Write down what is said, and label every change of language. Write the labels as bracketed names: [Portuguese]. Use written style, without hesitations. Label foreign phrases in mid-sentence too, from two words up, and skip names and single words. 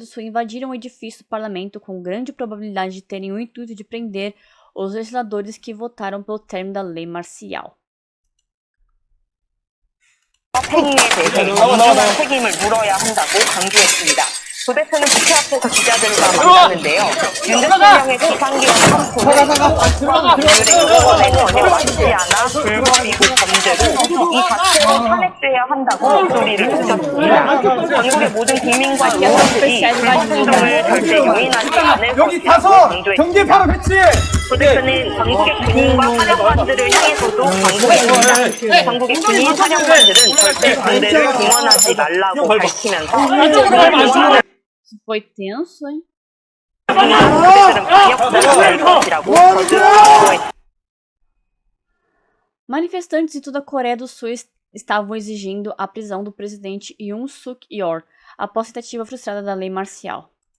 [Portuguese] Sul invadiram o edifício do parlamento com grande probabilidade de terem o intuito de prender os legisladores que votaram pelo término da lei marcial. [Korean] 행위에 대해서 엄중한 책임을 물어야 한다고 강조했습니다. 조 대표는 국회 앞에서 기자들과 만났는데요. 윤 대통령의 비상계엄 선포는 법과 법률의 요건에 전혀 맞지 않아 불법이고 범죄로 이 자체로 탄핵돼야 한다고 목소리를 높였습니다. 전국의 모든 국민과 의원들이 불법 행동을 절대 용인하지 않을 것이라고 강조했습니다. 조 대표는 전국의 군인과 사령관들을 향해서도 강조했습니다. 전국의 군인 사령관들은 절대 군대를 동원하지 말라고 밝히면서 [Portuguese] Foi tenso, hein? Manifestantes de toda a Coreia do Sul estavam exigindo a prisão do presidente Yoon Suk-yeol após a tentativa frustrada da lei marcial.